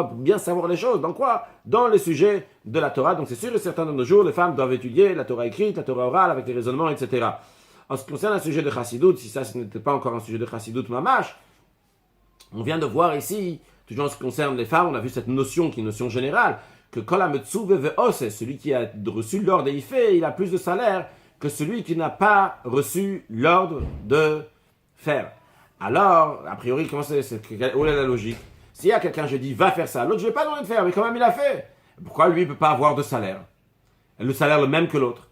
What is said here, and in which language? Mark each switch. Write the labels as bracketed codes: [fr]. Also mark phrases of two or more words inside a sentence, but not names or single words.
[fr] Pour bien savoir les choses, dans quoi? Dans les sujets de la Torah. Donc c'est sûr et certain de nos jours, les femmes doivent étudier la Torah écrite, la Torah orale, avec les raisonnements, etc. En ce qui concerne un sujet de chassidut, si ça ce n'était pas encore un sujet de [he] חסידות ממש, [fr] on vient de voir ici, toujours en ce qui concerne les femmes, on a vu cette notion qui est une notion générale, que [he] כל המצווה ועושה, [fr] celui qui a reçu l'ordre et il fait, il a plus de salaire que celui qui n'a pas reçu l'ordre de faire. Alors, a priori, où est la logique? S'il y a quelqu'un, je dis, va faire ça, l'autre, je ne vais pas demander de faire, mais quand même, il a fait. Pourquoi lui, il ne peut pas avoir de salaire? Le salaire le même que l'autre.